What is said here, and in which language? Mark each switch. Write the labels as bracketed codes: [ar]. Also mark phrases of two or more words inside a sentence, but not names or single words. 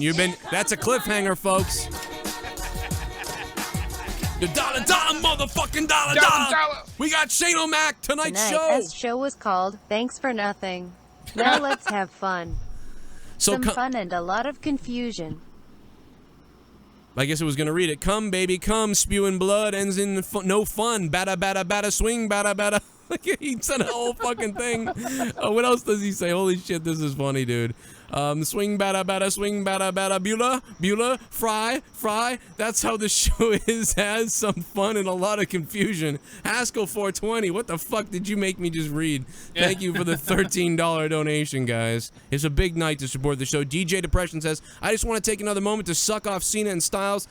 [en] That's a cliffhanger, folks. The dollar, motherfucking dollar. We got Shane O'Mac tonight's Tonight's show was called Thanks for Nothing. Now let's have fun. Some fun and a lot of confusion. I guess it was gonna read it. Come, baby, come. Spewing blood ends in no fun. Bada, bada, bada, swing, bada, bada. He said a whole fucking thing. What else does he say? Holy shit, this is funny, dude. Swing, bada, bada, swing, bada, bada, Beulah, fry. That's how the show is. Has some fun and a lot of confusion. Haskell 420. What the fuck did you make me just read? Thank you for the $13 donation, guys. It's a big night to support the show. DJ Depression says, I just want to take another moment to suck off Cena and Styles.